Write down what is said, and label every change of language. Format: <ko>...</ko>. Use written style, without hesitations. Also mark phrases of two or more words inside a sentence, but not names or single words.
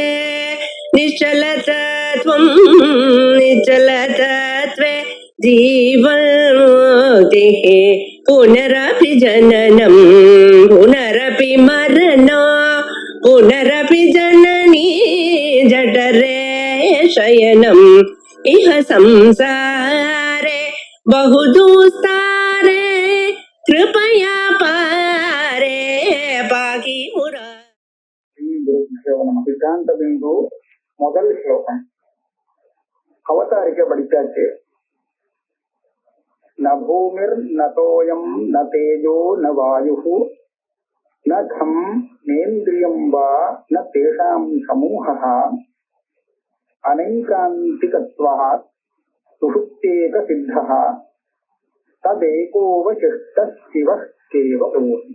<sa>निश्चलतत्वं निश्चलतत्वे जीवन्मुक्तिः पुनरपि जननं पुनरपि मरणं पुनरपि जननी जठरे शयनम् इह संसारे बहुदुस्तारे कृपया पारे पाहि मुरा.</sa> <ta>சித்தாந்த பிந்து முதல் ஸ்லோகம் அவதாரிக்க படிச்சாச்சு.</ta> <sa>न भूमिर् न तोयं न तेजो न वायु न खं नेन्द्रियं वा न तेषां समूहः अनैकान्तिकत्वात् सुषुप्तेक सिद्धः तदेकोवशिष्टः शिवः केव ओति.</sa>